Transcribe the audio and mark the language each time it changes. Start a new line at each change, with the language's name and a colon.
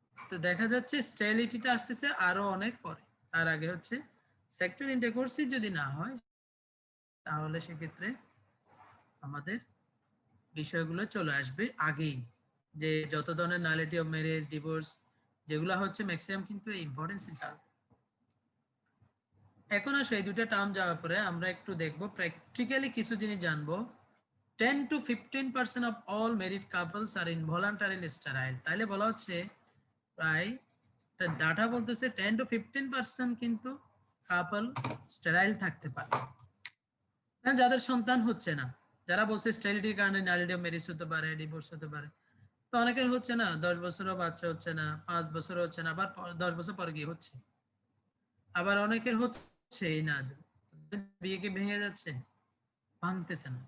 Bangla: তো দেখা যাচ্ছে স্টেরিলিটিটা আসতেছে আরো অনেক পরে, তার আগে হচ্ছে সেক্সুয়াল ইন্টারকোর্সই যদি না হয় তাহলে সেক্ষেত্রে আমাদের বিষয়গুলো চলে আসবে আগেই, যে যত ধরনের নালিটি অফ ম্যারেজ, ডিভোর্স যেগুলো হচ্ছে ম্যাক্সিমাম কিন্তু ইম্পর্টেন্সের কারণ। এখন আসে এই দুটো টার্ম যাওয়ার পরে আমরা একটু দেখবো প্র্যাকটিক্যালি কিছু জিনিস জানবো।
English: 10 to 15% of all married couples are involuntarily sterile।
Bangla: তাইলে বলা হচ্ছে প্রায় ডাটা বলতেছে 10 to 15% কিন্তু কাপল স্টেরাইল থাকতে পারে, যাদের সন্তান হচ্ছে না। যারা বলছে স্টেরিলিটির কারণে নালিটি অফ ম্যারেজ হতে পারে, ডিভোর্স হতে পারে, তো অনেকের হচ্ছে না, 10 বছরও বাচ্চা হচ্ছে না, 5 বছরও হচ্ছে না, আবার 10 বছর পর গিয়ে হচ্ছে, আবার অনেকের হচ্ছেই না, বিয়ে কি ভেঙে যাচ্ছে, ভাঙতেছে না।